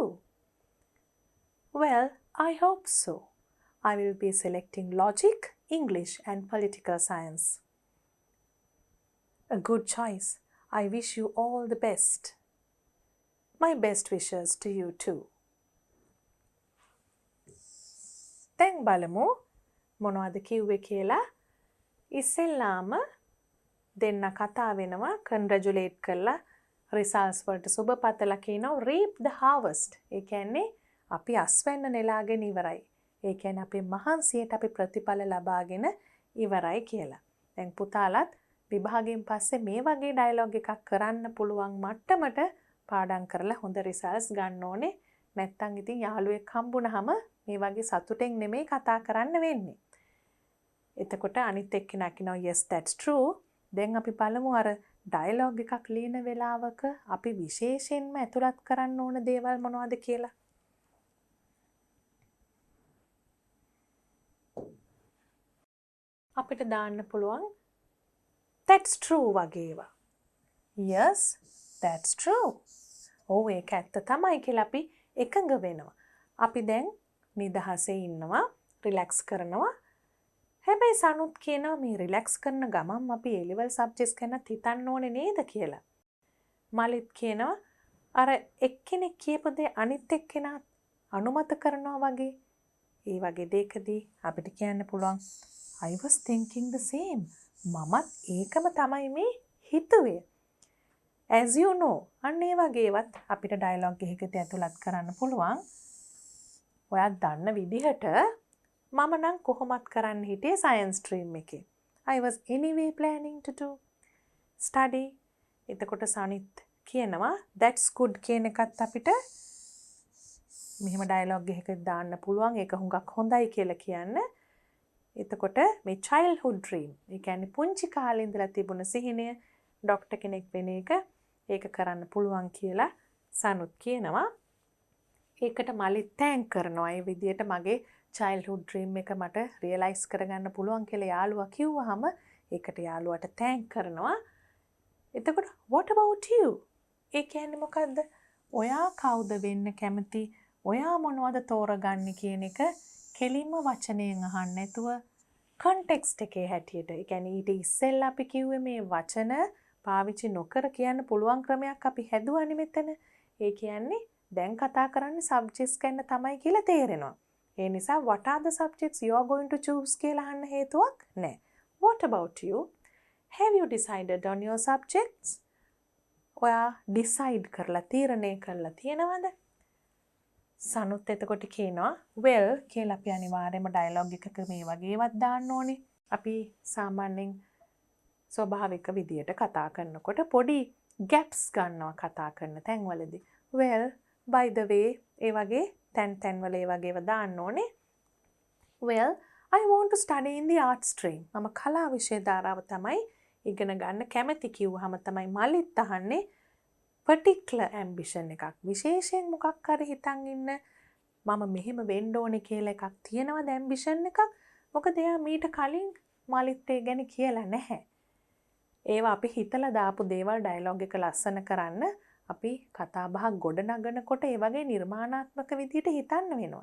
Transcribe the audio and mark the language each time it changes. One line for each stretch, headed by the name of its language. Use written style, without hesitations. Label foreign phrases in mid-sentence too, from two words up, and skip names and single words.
English: Well, I hope so. I will be selecting logic, English and political science. A good choice. I wish you all the best. My best wishes to you too.
Sinhala: දැන් බලමු මොනවද කිව්වේ කියලා. ඉස්සෙල්ලාම දෙන්න කතා වෙනවා, congratulate කරලා results වලට සුබ පතලා කියනවා
English: reap the harvest.
Sinhala: ඒ කියන්නේ අපි අස්වැන්න නෙලාගෙන ඉවරයි. ඒ කියන්නේ අපේ මහන්සියට අපි ප්‍රතිඵල ලබාගෙන ඉවරයි කියලා. දැන් පුතාලත් විභාගයෙන් පස්සේ මේ වගේ ඩයලොග් එකක් කරන්න පුළුවන් මට්ටමට පාඩම් කරලා හොඳ රිසල්ට්ස් ගන්න ඕනේ. නැත්තම් ඉතින් යාළුවෙක් හම්බුනහම මේ වගේ සතුටෙන් නෙමෙයි කතා කරන්න වෙන්නේ. එතකොට අනිත් එක්කෙනා කියනවා
English: yes that's true.
Sinhala: දැන් අපි බලමු අර ඩයලොග් එකක් ලියන වෙලාවක අපි විශේෂයෙන්ම ඇතුළත් කරන්න ඕන දේවල් මොනවද කියලා. අපිට දාන්න පුළුවන්
English: that's true
Sinhala: වගේ ඒවා.
English: Yes, that's true.
Sinhala: ඔව් ඒක ඇත්ත තමයි කියලා අපි එකඟ වෙනවා. අපි දැන් නිදහසේ ඉන්නවා, රිලැක්ස් කරනවා. හැබැයි සනුත් කියනවා මේ රිලැක්ස් කරන ගමන් අපි
English: A level subjects
Sinhala: ගැන හිතන්න ඕනේ නේද කියලා. මලිත් කියනවා අර එක්කෙනෙක් කියපු දේ අනිත් එක්කෙනා අනුමත කරනවා වගේ. ඒ වගේ දෙයකදී අපිට කියන්න පුළුවන්
English: I was thinking the same.
Sinhala: මමත් ඒකම තමයි මේ හිතුවේ.
English: As you know,
Sinhala: අන්න ඒ වගේවත් අපිට ඩයලොග් එකකට ඇතුළත් කරන්න පුළුවන්. ඔයා දන්න විදිහට මම නම් කොහොමත් කරන්න හිටියේ
English: science stream
Sinhala: එකේ.
English: I was anyway planning to do study.
Sinhala: එතකොට සනිත් කියනවා
English: that's good
Sinhala: කියන එකත් අපිට මෙහෙම ඩයලොග් එකකට දාන්න පුළුවන්. ඒක හුඟක් හොඳයි කියලා කියන්න. එතකොට මේ
English: childhood dream,
Sinhala: ඒ කියන්නේ පුංචි කාලේ ඉඳලා තිබුණ සිහිනය ડોක්ටර් කෙනෙක් වෙන එක ඒක කරන්න පුළුවන් කියලා සනුත් කියනවා. ඒකට මලිත් තෑන්ක් කරනවා. ඒ විදිහට මගේ
English: childhood dream
Sinhala: එක මට රියලයිස් කරගන්න පුළුවන් කියලා යාළුවා කිව්වහම ඒකට යාළුවාට තෑන්ක් කරනවා.
English: එතකොට what about you?
Sinhala: ඒ කියන්නේ මොකද්ද? ඔයා කවුද වෙන්න කැමති? ඔයා මොනවද තෝරගන්නේ කියන එක කෙලින්ම වචනයෙන් අහන්න නැතුව context එකේ හැටියට. ඒ කියන්නේ ඊට ඉස්සෙල්ලා අපි කිව්වේ මේ වචන පාවිච්චි නොකර කියන්න පුළුවන් ක්‍රමයක් අපි හැදුවානේ මෙතන. ඒ කියන්නේ දැන් කතා කරන්නේ subjects ගැන තමයි කියලා තේරෙනවා. ඒ නිසා
English: what are the subjects you are going to choose
Sinhala: කියලා අහන්න හේතුවක් නැහැ.
English: What about you? Have you decided on your subjects?
Sinhala: ඔයා decide කරලා තීරණය කරලා තියෙනවද? සනුත් එතකොට කියනවා well කියලා අපි අනිවාර්යයෙන්ම ඩයලොග් එකක මේ වගේවත් දාන්න ඕනේ. අපි සාමාන්‍යයෙන් ස්වභාවික විදියට කතා කරනකොට පොඩි gaps ගන්නවා කතා කරන තැන්වලදී.
English: well by the way
Sinhala: ඒ වගේ තැන් වල ඒ වගේව දාන්න ඕනේ.
English: well I want to study in the art stream.
Sinhala: මම කලා විෂය ධාරාව තමයි ඉගෙන ගන්න කැමති කිව්වහම තමයි මලිත් අහන්නේ
English: particular ambition
Sinhala: එකක්. විශේෂයෙන් මොකක් හරි හිතන් ඉන්න මම මෙහෙම වෙන්න ඕනේ කියලා එකක් තියෙනවද ambition එකක්? මොකද එයා මීට කලින් මලිත් ඒ ගැන කියලා නැහැ. ඒවා අපි හිතලා දාපු දේවල් ඩයලොග් එක ලස්සන කරන්න අපි කතා බහක් ගොඩ නගනකොට ඒ වගේ නිර්මාණාත්මක විදිහට හිතන්න වෙනවා.